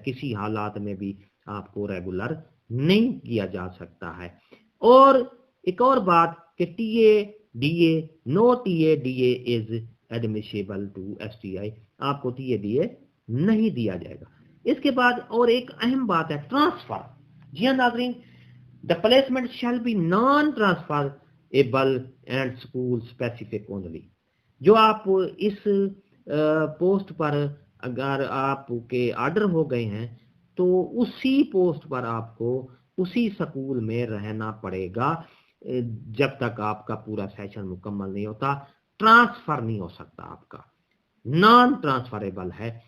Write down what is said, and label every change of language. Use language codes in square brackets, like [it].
[ur] کسی حالات میں بھی آپ کو ریگولر نہیں کیا جا سکتا ہے. اور ایک اور بات کہ [en] TADA no TADA is admissible to STI. [ur] آپ کو TADA نہیں دیا جائے گا. اس کے بعد اور ایک اہم بات ہے ٹرانسفر. جی ہاں ناظرین، [en] The placement shall be non transferable and school specific only. [ur] جو آپ اس پوسٹ پر اگر آپ کے آرڈر ہو گئے ہیں تو اسی پوسٹ پر آپ کو اسی سکول میں رہنا پڑے گا جب تک آپ کا پورا سیشن مکمل نہیں ہوتا. ٹرانسفر نہیں ہو سکتا آپ کا، نان ٹرانسفریبل ہے.